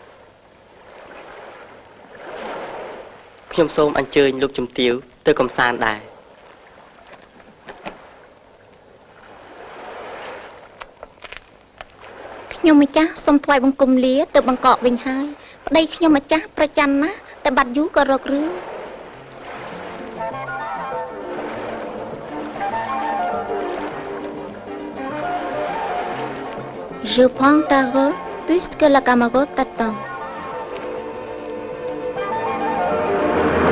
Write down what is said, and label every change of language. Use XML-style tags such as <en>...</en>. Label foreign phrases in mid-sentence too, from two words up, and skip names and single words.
<km>ខ្ញុំសូមអញ្ជើញលោកជំទាវទៅកំសាន្តដែរ ខ្ញុំម្ចាស់សូមថ្វាយបង្គំលាទៅបង្កក់វិញហើយប្តីខ្ញុំម្ចាស់ប្រច័ណ្ឌណាស់តែបាត់យូរក៏រករឿង</km> <fr>Je prends ta rôle puisque la camarade t'attend</fr>